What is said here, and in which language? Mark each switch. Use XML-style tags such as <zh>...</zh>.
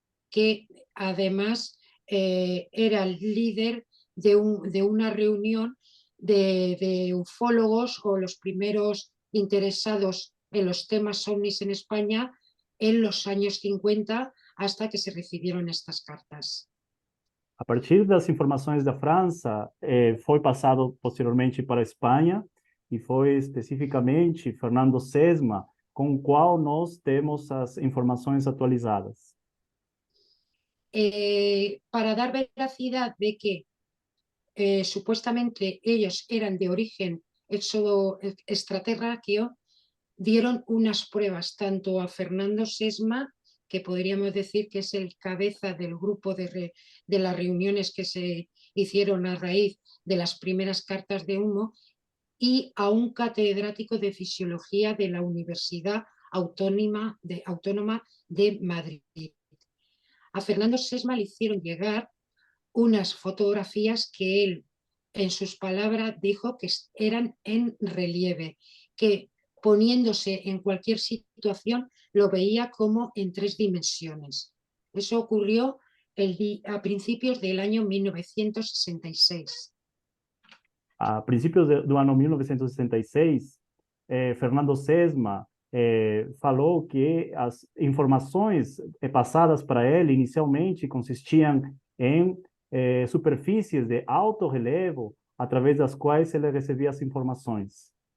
<es>que además era el líder de una reunión de ufólogos o los primeros interesados en los temas ovnis en España en los años 50 hasta que se recibieron estas cartas.</es> <pt>A partir das informações da França, foi passado posteriormente para a Espanha e foi especificamente Fernando Sesma com o qual nós temos as informações atualizadas.</pt> <es>Para dar veracidad de que supuestamente ellos eran de origen extraterráqueo, dieron unas pruebas tanto a Fernando Sesma, que podríamos decir que es el cabeza del grupo de las reuniones que se hicieron a raíz de las primeras cartas de Humo, y a un catedrático de Fisiología de la Universidad Autónoma de Madrid. A Fernando Sesma le hicieron llegar unas fotografías que él, en sus palabras, dijo que eran en relieve, que poniéndose en cualquier situación lo veía como en 3 dimensiones. Eso ocurrió a principios del año 1966.</es> <pt>A princípios do ano 1966, Fernando Sesma falou que as informações passadas para ele inicialmente consistiam em superfícies de alto relevo através das quais ele recebia as informações.</pt>